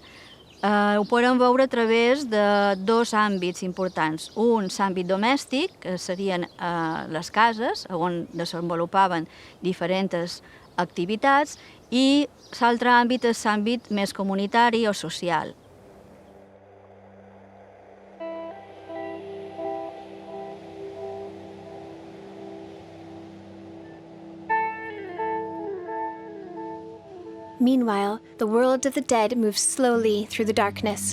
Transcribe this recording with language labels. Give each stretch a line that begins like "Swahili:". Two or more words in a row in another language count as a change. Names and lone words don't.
Catalan: Ho podem veure a través de dos àmbits importants. Un àmbit domèstic, que serien les cases, on desenvolupaven diferents activitats, i l'altre àmbit és l'àmbit més comunitari o social.
English: Meanwhile, the world of the dead moved slowly through the darkness.